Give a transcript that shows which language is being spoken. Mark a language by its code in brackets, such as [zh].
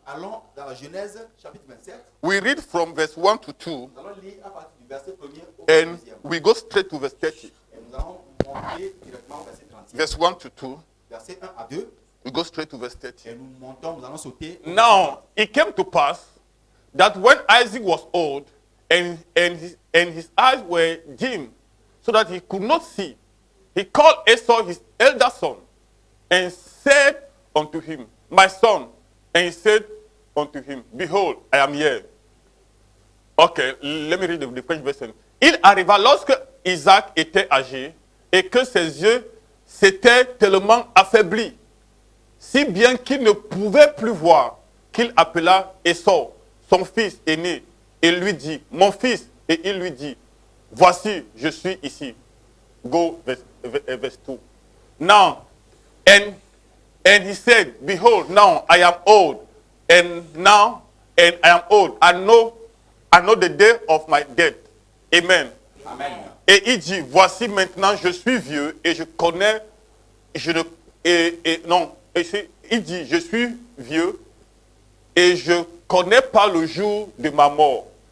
[fr] Allons dans la Genèse chapitre 27. [en] We read from verse 1 to 2. [fr] Nous allons lire à partir du verset 1er au [en] And [fr] 2e. [en] we go straight to verse 30. [fr] Et nous allons monter directement au verset 30. [en] Verse 1 to 2. [fr] Verset 1 à 2. [en] We go straight to verse 30. [fr] Et nous montons, nous allons sauter. au [en] Now, it came to pass that when Isaac was old and his eyes were dim so that he could not see, he called Esau his elder son and said unto him, my son. And he said unto him, behold, I am here. Okay, let me read the French version. [fr] Il arriva lorsque Isaac était âgé et que ses yeux s'étaient tellement affaiblis, si bien qu'il ne pouvait plus voir, qu'il appela Esau, son fils aîné, et lui dit, mon fils, et il lui dit, voici, je suis ici. [en] Go, verse 2. Now, and he said, behold, now I am old, and I am old. I know the day of my death. Amen. Amen. [fr] Et il dit, voici maintenant je suis vieux et je connais, il dit, je suis vieux et je connais pas le jour de ma mort.